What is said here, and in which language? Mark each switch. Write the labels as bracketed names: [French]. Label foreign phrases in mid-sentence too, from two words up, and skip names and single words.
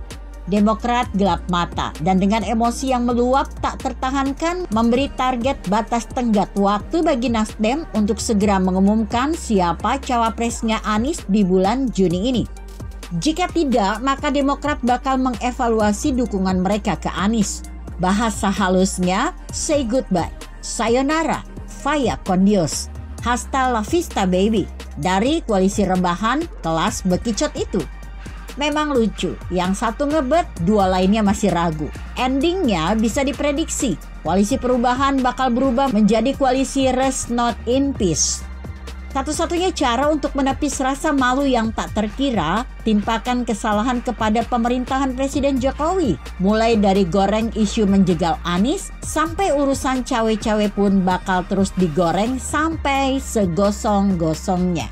[Indonesian] Demokrat gelap mata dan dengan emosi yang meluap tak tertahankan memberi target batas tenggat waktu bagi Nasdem untuk segera mengumumkan siapa cawapresnya Anies di bulan Juni ini. Jika tidak, maka Demokrat bakal mengevaluasi dukungan mereka ke Anies. Bahasa halusnya, [English] say goodbye, sayonara, [Spanish] vaya con Dios. Hasta la vista baby, [Indonesian] dari koalisi rebahan kelas bekicot itu. Memang lucu, yang satu ngebet, dua lainnya masih ragu. Endingnya bisa diprediksi, koalisi perubahan bakal berubah menjadi koalisi [English] rest not in peace. [Indonesian] Satu-satunya cara untuk menepis rasa malu yang tak terkira, timpakan kesalahan kepada pemerintahan Presiden Jokowi. Mulai dari goreng isu menjegal Anies, sampai urusan cawe-cawe pun bakal terus digoreng sampai segosong-gosongnya.